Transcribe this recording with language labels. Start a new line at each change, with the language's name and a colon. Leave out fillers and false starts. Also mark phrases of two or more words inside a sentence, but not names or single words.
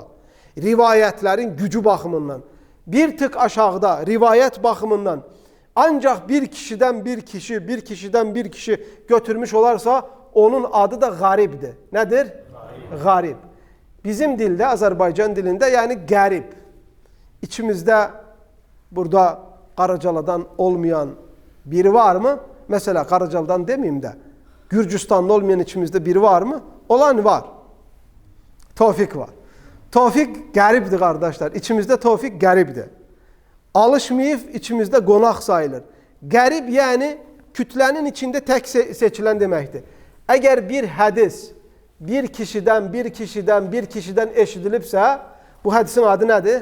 Azerbaijani: Rivayətlərin gücü baxımından. Bir tık aşağıda rivayət baxımından ancaq bir kişidən bir kişi götürmüş olarsa onun adı da qaribdir. Nədir? Qarib. Bizim dildə, Azərbaycan dilində yəni qərib. İçimizdə burada Qaracaladan olmayan biri
Turkish: var mı? Mesela Qaracaldan demeyeyim de Gürcistanlı olmayan içimizde biri var mı?
Azerbaijani: Olan var. Tevfik var. Tevfik qəribdir qardaşlar. İçimizdə Tevfik qəribdir. Alışmayıb içimizdə qonaq sayılır. Qərib yəni kütlənin içində tək seçilən deməkdir. Əgər bir hədis bir kişidən eşidilibsə, bu hədisin adı nədir?